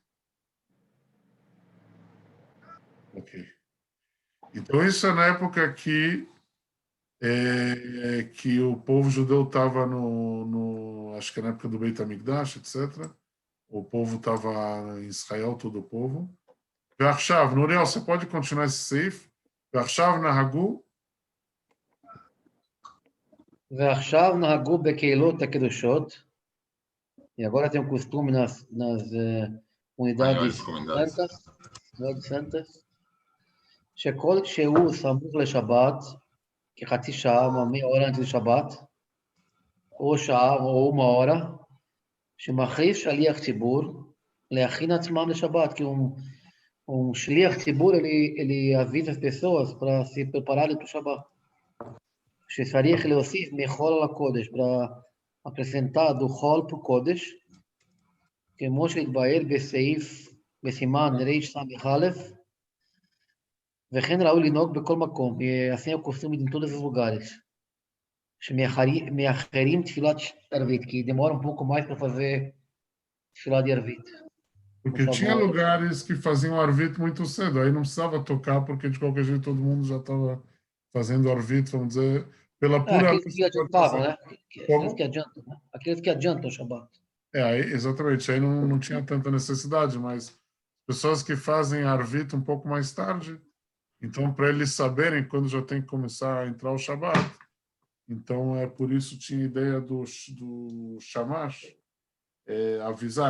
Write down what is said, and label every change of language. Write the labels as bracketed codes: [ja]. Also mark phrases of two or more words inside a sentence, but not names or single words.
[pt] Ok. Então, isso é na época que o povo judeu estava acho que na época do Beit HaMikdash, etc. O povo estava em Israel, todo o povo. [he] ועכשיו, נוריאל, [pt] você pode continuar esse סעיף? [he] ועכשיו נהגו. ועכשיו נהגו בקהילות הקדושות, [pt] e agora tem um costume nas unidades santas, [he] שכל שהוא סמוך לשבת, כחצי שעה, 100 [pt] hora antes do [he] שבת, או שעה או 1 hora, שמכריז שליח ציבור להכין עצמם לשבת, כי שליח ציבור, [pt] ele avisa as pessoas para se prepararem para o Shabat. [he] שצריך להוסיף מחול על הקודש, [pt] para apresentar do [he] חול [pt] para o [he] קודש, כמו שהתבאר בסימן רס"א, וכן ראוי לנהוג בכל מקום, [pt] e assim é o costume em todos os lugares. [he] שמאחרים תפילת ערבית, [pt] que demora um pouco mais para fazer [he] תפילת ערבית. [pt] Porque tinha lugares que faziam arvit muito cedo, aí não precisava tocar, porque de qualquer jeito todo mundo já estava fazendo arvit, vamos dizer, pela pura... Aqueles que adiantavam, né? Aqueles que adiantam o Shabat. Exatamente, aí não tinha tanta necessidade, mas pessoas que fazem arvit um pouco mais tarde, então para eles saberem quando já tem que começar a entrar o Shabat, então por isso tinha a ideia do Shamash, avisar.